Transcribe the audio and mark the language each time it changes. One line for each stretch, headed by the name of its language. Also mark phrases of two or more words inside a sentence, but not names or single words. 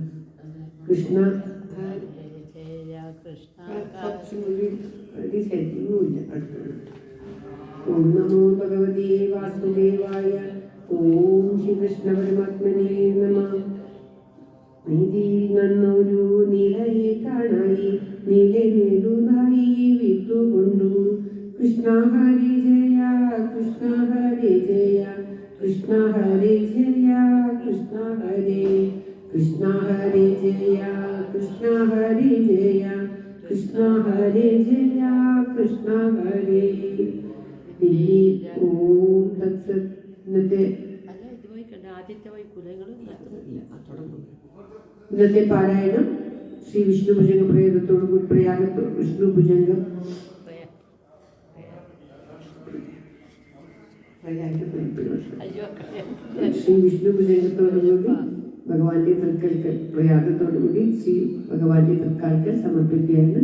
Sanskrit: കൃഷ്ണ ഓം നമോ ഭഗവതേ വാസുദേവായ. ഓം ശ്രീകൃഷ്ണ പരമാത്മനേ നമഃ.
Malayalam: നീതിയിൽ നന്നൊരു നിലയെ കാണായി നിലമേലുതായി
Sanskrit: हरे जय कृष्ण हरे जय कृष्ण हरे जय कृष्ण हरे कृष्ण हरे जय कृष्ण हरे जय कृष्ण हरे जय कृष्ण हरे ओम तत्सत
Malayalam: ഇന്നത്തെ ഇന്നത്തെ പാരായണം ശ്രീ വിഷ്ണു ഭുജംഗ പ്രയോഗത്തോടുകൂടി പ്രയാഗത്തോട് വിഷ്ണു ഭുജംഗം ശ്രീ വിഷ്ണു ഭുജംഗത്തോടുകൂടി ഭഗവാന്റെ തൃക്കൽക്കൽ പ്രയാഗത്തോടുകൂടി ശ്രീ ഭഗവാന്റെ തൃക്കാൽക്കൽ സമർപ്പിക്കുകയാണ്.